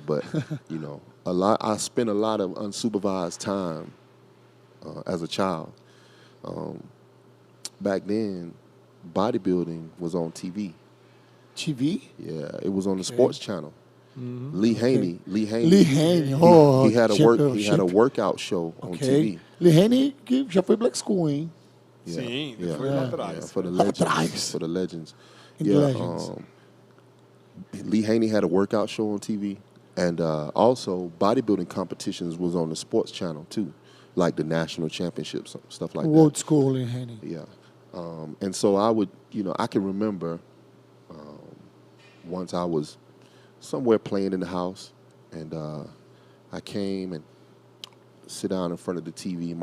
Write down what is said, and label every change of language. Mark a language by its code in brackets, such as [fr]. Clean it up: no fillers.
[en] But, I spent a lot of unsupervised time as a child. Back then, bodybuilding was on TV. TV? Yeah, it was on the sports channel. Lee Haney. Oh, he had a workout show on TV. [pt] Lee Haney que já foi Black School, hein? Sim, foi lá atrás. [en] For the legends. Lee Haney had a workout show on TV, and also bodybuilding competitions was on the sports channel too, like the national championships, stuff like that. Old school Lee Haney. Yeah, and so I would, I can remember once I was somewhere playing in the house, and I came and sit down in front of the TV.